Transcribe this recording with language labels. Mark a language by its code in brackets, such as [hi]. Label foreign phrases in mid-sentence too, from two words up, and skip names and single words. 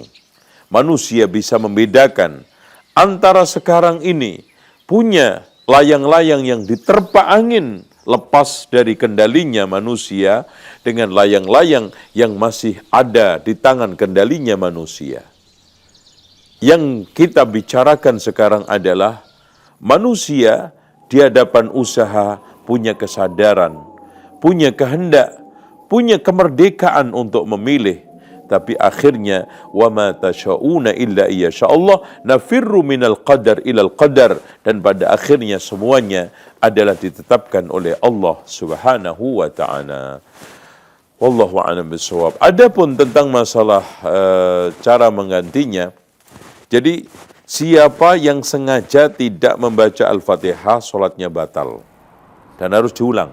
[id] Manusia bisa membedakan antara sekarang ini punya layang-layang yang diterpa angin lepas dari kendalinya manusia dengan layang-layang yang masih ada di tangan kendalinya manusia. Yang kita bicarakan sekarang adalah manusia di hadapan usaha punya kesadaran, punya kehendak, punya kemerdekaan untuk memilih. Tapi akhirnya [ar] وما تشاؤون إلا أن يشاء الله نفر من القدر إلى القدر, [id] dan pada akhirnya semuanya adalah ditetapkan oleh Allah [ar] سبحانه وتعالى. والله أعلم بالصواب. [id] Adapun tentang masalah cara menggantinya, jadi siapa yang sengaja tidak membaca Al-Fatihah, salatnya batal dan harus diulang.